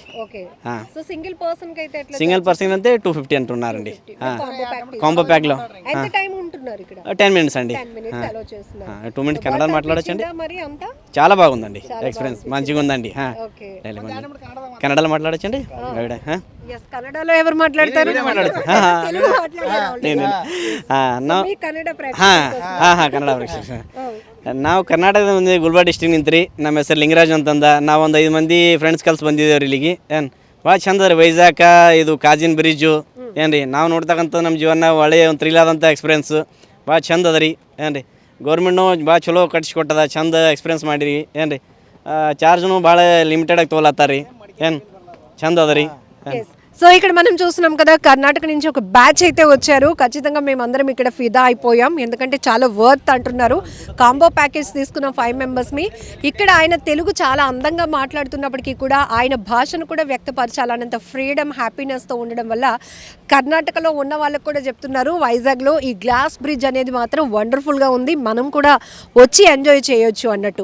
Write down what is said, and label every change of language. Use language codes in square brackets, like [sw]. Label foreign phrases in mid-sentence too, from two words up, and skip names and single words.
[te] సింగిల్ పర్సన్ అయితే 250 అంటున్నారండి. [en] combo packలో [te] 10 మినిట్స్ అండి. 2 మినిట్స్ కన్నడ మాట్లాడచ్చండి. చాలా బాగుందండి, ఎక్స్పీరియన్స్ మంచిగా ఉందండి. కన్నడలో మాట్లాడచ్చండి. కన్నడలో ఎవరు మాట్లాడతారు? [kn] ಕನ್ನಡ ನಾವು ಕರ್ನಾಟಕದ ಗುಲ್ಬರ್ಗ ಡಿಸ್ಟ್ರಿಕ್ಟ್ ನಿಂತ್ರಿ. ನಮ್ಮ ಹೆಸರು ಲಿಂಗರಾಜ್ ಅಂತಂದ. ನಾವು ಒಂದು 5 ಮಂದಿ ಫ್ರೆಂಡ್ಸ್ ಕಲ್ಸಿ ಬಂದಿದ್ದೇವೆ ಇಲ್ಲಿಗೆ. ಏನು ಭಾಳ ಚಂದ ರೀ ವೈಜಾಗ ಇದು ಕಾಜಿನ್ ಬ್ರಿಡ್ಜು. ಏನು ರೀ ನಾವು ನೋಡ್ತಕ್ಕಂಥ ನಮ್ಮ ಜೀವನ ಒಳ್ಳೆಯ ಒಂದು ಥ್ರಿಲ್ ಆದಂಥ ಎಕ್ಸ್ಪೀರಿಯನ್ಸು. ಭಾಳ ಚಂದ ಅದ ರೀ. ಏನು ರೀ ಗೌರ್ಮೆಂಟ್ನು ಭಾಳ ಚಲೋ ಕಟ್ಸಿಕೊಟ್ಟದ, ಚಂದ ಎಕ್ಸ್ಪೀರಿಯನ್ಸ್ ಮಾಡಿರಿ. ಏನು ರೀ ಚಾರ್ಜ್ನು ಭಾಳ ಲಿಮಿಟೆಡಾಗಿ ತೊಗೊಳತ್ತಾರ ರೀ. ಏನು ಚಂದ ಅದ ರೀ. [te] సో ఇక్కడ మనం చూస్తున్నాం కదా, కర్ణాటక నుంచి ఒక బ్యాచ్ అయితే వచ్చారు. ఖచ్చితంగా మేమందరం ఇక్కడ ఫిదా అయిపోయాం, ఎందుకంటే చాలా వర్త్ అంటున్నారు. [en] combo package [te] తీసుకున్న 5 మెంబర్స్ని. ఇక్కడ ఆయన తెలుగు చాలా అందంగా మాట్లాడుతున్నప్పటికీ కూడా ఆయన భాషను కూడా వ్యక్తపరచాలన్నంత ఫ్రీడమ్, హ్యాపీనెస్తో ఉండడం వల్ల కర్ణాటకలో ఉన్న వాళ్ళకు కూడా చెప్తున్నారు వైజాగ్లో ఈ [en] glass bridge [te] అనేది మాత్రం వండర్ఫుల్గా ఉంది, మనం కూడా వచ్చి ఎంజాయ్ చేయొచ్చు అన్నట్టు.